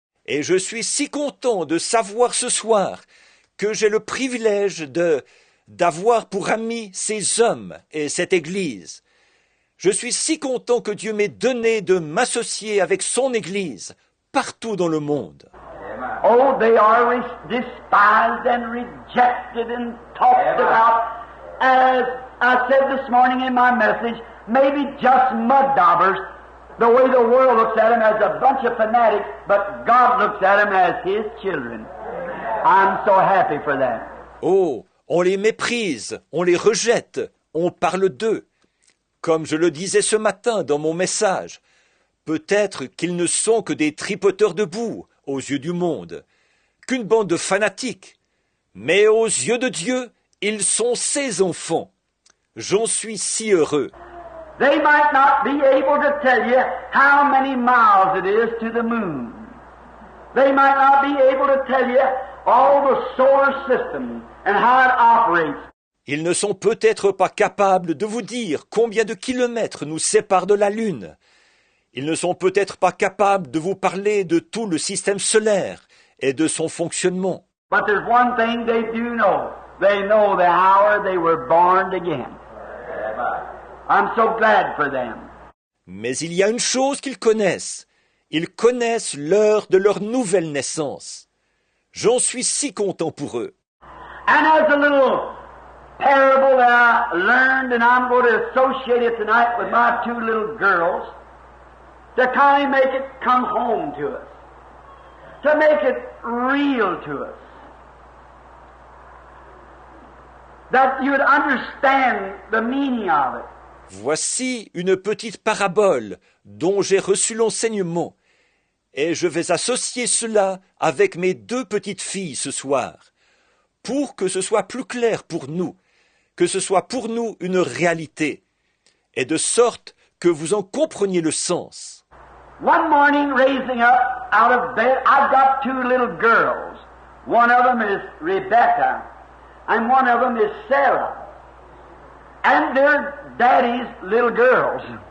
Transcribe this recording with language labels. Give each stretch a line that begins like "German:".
French: Et je suis si content de savoir ce soir que j'ai le privilège d'avoir pour amis ces hommes et cette Église. Je suis si content que Dieu m'ait donné de m'associer avec son Église partout dans le monde.
English: Oh, they are despised and rejected and talked about, as I said this morning in my message, maybe just mud daubers, the way the world looks at them as a bunch of fanatics, but God looks at them as His children. I'm so happy for that.
French: Oh, on les méprise, on les rejette, on parle d'eux. Comme je le disais ce matin dans mon message, peut-être qu'ils ne sont que des tripoteurs de boue aux yeux du monde, qu'une bande de fanatiques, mais aux yeux de Dieu, ils sont ses enfants. J'en suis si heureux.
English: They might not be able to tell you how many miles it is to the moon. They might not be able to tell you all the solar system and how it operates.
French: Ils ne sont peut-être pas capables de vous dire combien de kilomètres nous séparent de la Lune. Ils ne sont peut-être pas capables de vous parler de tout le système solaire et de son fonctionnement.
English: But there's one thing they do know. They know the hour they were born again. I'm so glad for them.
French: Mais il y a une chose qu'ils connaissent. Ils connaissent l'heure de leur nouvelle naissance. J'en suis si content pour eux.
English: And as a little parable that I learned, and I'm going to associate it tonight with my two little girls, to kind of make it come home to us, to make it real to us, that you would understand the meaning of it.
French: Voici une petite parabole dont j'ai reçu l'enseignement, et je vais associer cela avec mes deux petites filles ce soir, pour que ce soit plus clair pour nous, que ce soit pour nous une réalité, et de sorte que vous en compreniez le sens.
English: One morning, raising up out of bed, I've got two little girls. One of them is Rebecca, and one of them is Sarah. And they're Daddy's little girls.